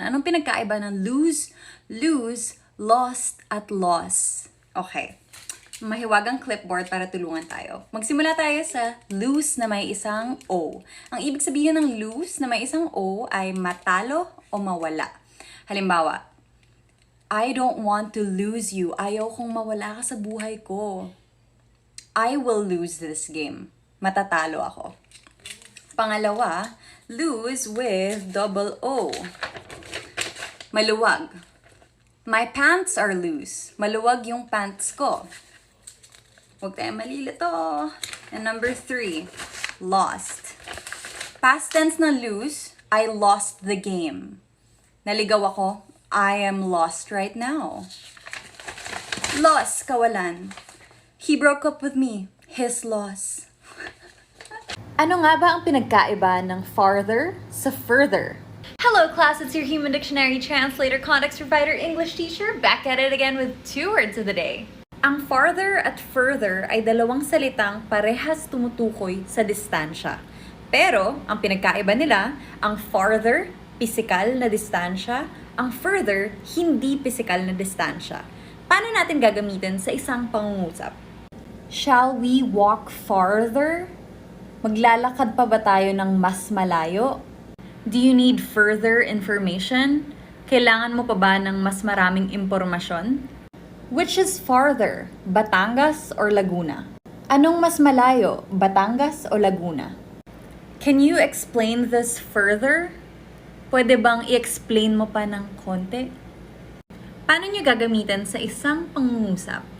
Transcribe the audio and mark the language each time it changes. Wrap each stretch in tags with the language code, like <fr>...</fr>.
<tl>Anong pinagkaiba ng lose, lost, at loss? Okay. Mahiwagang clipboard para tulungan tayo. Magsimula tayo sa lose na may isang O. Ang ibig sabihin ng lose na may isang O ay matalo o mawala. Halimbawa,</tl> <en>I don't want to lose you.</en> <tl>Ayaw kong mawala ka sa buhay ko.</tl> <en>I will lose this game.</en> <tl>Matatalo ako. Pangalawa,</tl> <en>lose with double O.</en> <tl>Maluwag.</tl> <en>My pants are loose.</en> <tl>Maluwag yung pants ko. Huwag tayong malilito.</tl> <en>And number 3, lost. Past tense na lose, I lost the game.</en> <tl>Naligaw ako,</tl> <en>I am lost right now. Loss,</en> <tl>kawalan.</tl> <en>He broke up with me, his loss.</en> <tl>Ano nga ba ang pinagkaiba ng farther sa further?</tl> <en>Hello class, it's your Human Dictionary Translator, Context Provider, English Teacher, back at it again with 2 words of the day.</en> <tl>Ang farther at further ay dalawang salitang parehas tumutukoy sa distansya. Pero, ang pinagkaiba nila, ang farther, pisikal na distansya, ang further, hindi pisikal na distansya. Paano natin gagamitin sa isang pangungusap?</tl> <en>Shall we walk farther?</en> <tl>Maglalakad pa ba tayo ng mas malayo?</tl> <en>Do you need further information?</en> <tl>Kailangan mo pa ba ng mas maraming impormasyon?</tl> <en>Which is farther,</en> <tl>Batangas or Laguna? Anong mas malayo, Batangas o Laguna?</tl> <en>Can you explain this further?</en> <tl>Pwede bang i-explain mo pa ng konti? Paano nyo gagamitin sa isang pangungusap?</tl>